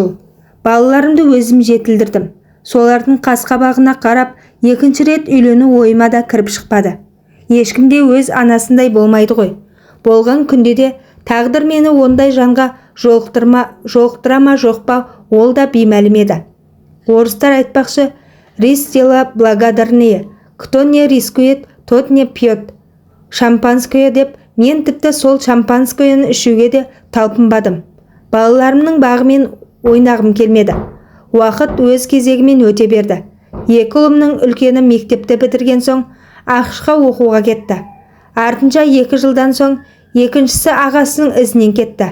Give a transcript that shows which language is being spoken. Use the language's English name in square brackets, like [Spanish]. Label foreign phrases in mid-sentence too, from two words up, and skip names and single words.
[Kazakh] Балаларымды өзім жетілдірдім. Солардың қас-қабағына қарап, екінші рет үйлену ойыма да кіріп шықпады. Ешкімде өз анасындай болмайды ғой. Болған күнде де тағдыр мені ондай жанға жолықтыра ма жоқ па, ол да беймәлім еді. Орыстар айтпақшы, [Russian] рис дела благодарнее, кто не рискует, тот не пьет шампанское [Kazakh] деп, мен тіпті сол шампанскойны ішуге де талпынбадым. Балаларымның бағымен ойнағым келмеді. Уақыт өз кезегімен өте берді. Екі ұлымның үлкені мектепті бітірген соң ақшқа оқуға кетті. Артынша 2 жылдан соң екіншісі ағасының ізінен кетті.